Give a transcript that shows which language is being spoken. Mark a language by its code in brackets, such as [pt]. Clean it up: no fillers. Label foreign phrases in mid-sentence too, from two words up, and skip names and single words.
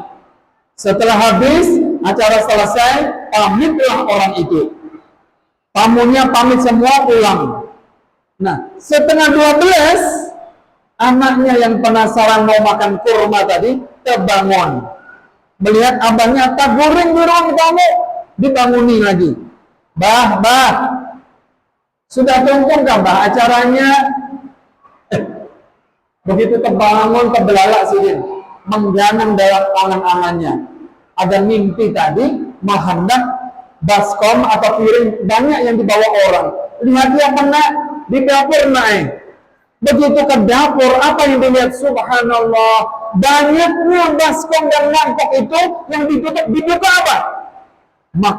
[id] Setelah habis, acara selesai, pamitlah orang itu. Tamunya pamit semua pulang. Nah, 11:30, anaknya yang penasaran mau makan kurma tadi, terbangun. [bjn] Melihat abangnya taguring di ruang tamu, dibanguni lagi. "Bah, sudah tuntung kan bah acaranya?" Begitu terbangun, terbelalak sidin, mengganang dalam angan-angannya. [id] Ada mimpi tadi, menghendak baskom atau piring banyak yang dibawa orang. Lihat dia kena di dapur naik. Begitu ke dapur, apa yang dilihat? Subhanallah, banyaknya baskom dan mangkok itu yang ditutup, dibuka apa?